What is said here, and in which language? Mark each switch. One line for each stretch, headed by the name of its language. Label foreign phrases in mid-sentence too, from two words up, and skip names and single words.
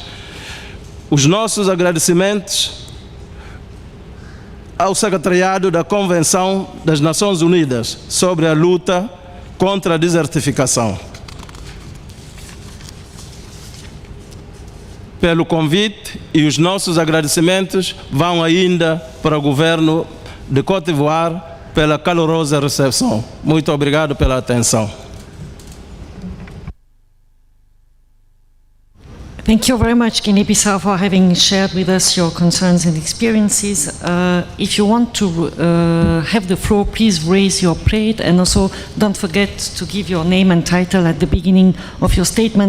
Portuguese: Os nossos agradecimentos ao Secretariado da Convenção das Nações Unidas sobre a luta contra a desertificação. Pelo convite, e os nossos agradecimentos vão ainda para o governo de Côte d'Ivoire pela calorosa recepção. Muito obrigado pela atenção.
English: Thank you very much, Guinea-Bissau, for having shared with us your concerns and experiences. If you want to have the floor, please raise your plate, and also don't forget to give your name and title at the beginning of your statement.